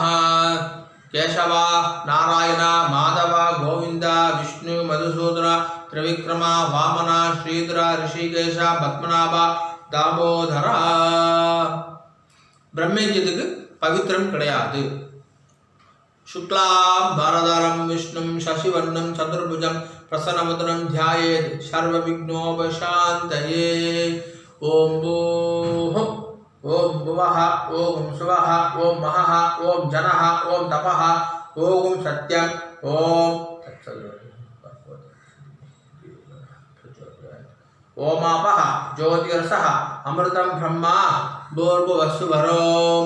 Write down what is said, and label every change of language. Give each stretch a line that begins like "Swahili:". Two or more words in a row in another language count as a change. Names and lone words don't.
Tamil: கேசவா நாராயண மாதவ கோவிந்த விஷ்ணு மதுசூதன திரிவிக்ரம வாமன ஸ்ரீதர ரிஷிகேஷ பத்மநாப தாமோதரா. பிரம்மயஜ்யத்துக்கு பவித்திரம் கிடையாது.
Sanskrit: शुक्लाम् बरधरम् विष्णुम् शशिवर्णम् चतुर्भुजम् प्रसन्नवदनं ध्यायेत् सर्वविघ्नोपशान्तये। ओम भूः ओम भुवः ओम सुवः ओम महः ओम जनः ओम तपः ओम सत्यम् ओम ओमापः ज्योतिरसः अमृतं ब्रह्मा भूर्भुवस्सुवरों।